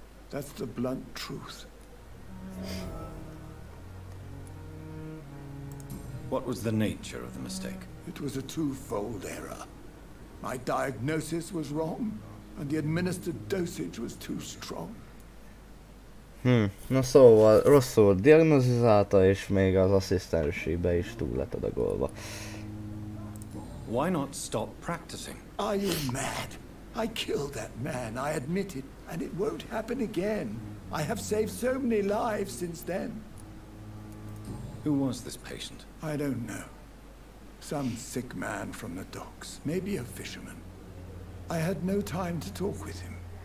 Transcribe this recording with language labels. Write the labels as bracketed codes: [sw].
[en] That's the blunt truth. What was the nature of the mistake? It was a twofold error. My diagnosis was wrong, and the administered dosage was too strong. [hu] Na szóval rosszul diagnózizálta, és még az asszisztensébe is túl lett adagolva. [en] Why not stop practicing? Are you mad? I killed that man, I admit it, and it won't happen again. I have saved so many lives since then. Who was this patient? I don't know. Some sick man from the docks, maybe a fisherman. I had no time to talk with him.